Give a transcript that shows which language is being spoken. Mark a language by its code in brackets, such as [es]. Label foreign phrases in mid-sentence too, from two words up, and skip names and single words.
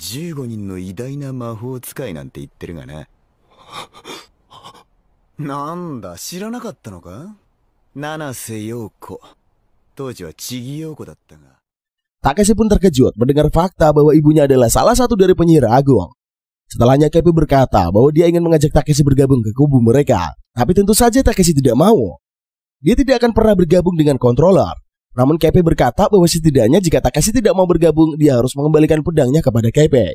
[ja] 15 人の偉大な魔法使いなんて言ってるがな。なんだ、知らなかったのか？七瀬陽子。当時は千木陽子だったが。 [id] Takeshi pun terkejut mendengar fakta bahwa ibunya adalah salah satu dari penyihir agung. Setelahnya Kepe berkata bahwa dia ingin mengajak Takeshi bergabung ke kubu mereka. Tapi tentu saja Takeshi tidak mau. Dia tidak akan pernah bergabung dengan controller. Namun Kepe berkata bahwa setidaknya jika Takeshi tidak mau bergabung, dia harus mengembalikan pedangnya kepada Kepe.